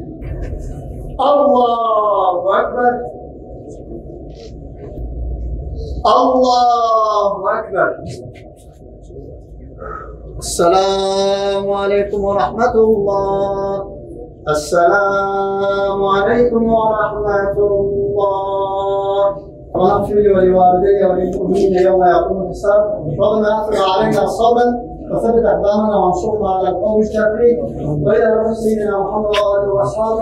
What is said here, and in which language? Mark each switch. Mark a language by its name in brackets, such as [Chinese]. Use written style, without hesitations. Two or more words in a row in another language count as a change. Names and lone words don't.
[Arabic] الله أكبر. الله أكبر. السلام عليكم ورحمة الله. السلام عليكم ورحمة الله. واغفر لي ولوالدي وللمؤمنين يوم يقوم الحساب ربنا افرغ علينا صبرا وثبت اقدامنا وانصرنا على القوم الكافرين والى روح سيدنا محمد واله واصحابه